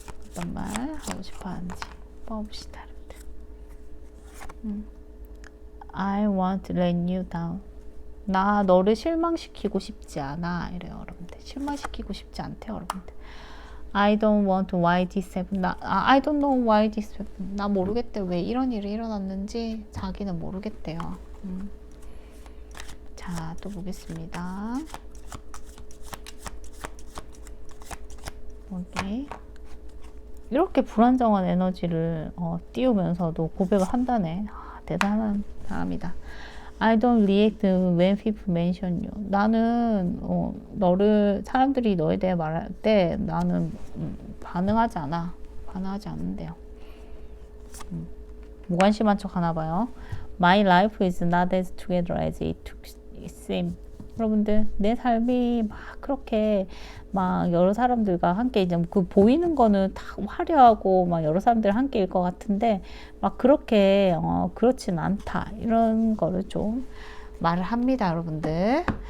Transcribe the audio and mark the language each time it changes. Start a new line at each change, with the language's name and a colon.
Korean: 어떤 말 하고 싶어하는지 뽑아봅시다, 여러분들.
English: I want to let you down.
Korean: 나 너를 실망시키고 싶지 않아. 이래요, 여러분들. 실망시키고 싶지 않대요, 여러분들.
English: I don't want why this happened. I don't know why this happened.
Korean: 나 모르겠대. 왜 이런 일이 일어났는지 자기는 모르겠대요. 자, 또 보겠습니다. 여기 이렇게 불안정한 에너지를 띄우면서도 고백을 한다네. 대단한 사람이다.
English: I don't react when people mention you.
Korean: 나는 너를 사람들이 너에 대해 말할 때 나는 반응하지 않아. 반응하지 않는데요. 무관심한 척 하나 봐요.
English: My life is not as together as it seems.
Korean: 여러분들 내 삶이 막 그렇게 막 여러 사람들과 함께 이제 그 보이는 거는 다 화려하고 막 여러 사람들 함께일 것 같은데 막 그렇게 그렇진 않다 이런 거를 좀 말을 합니다, 여러분들.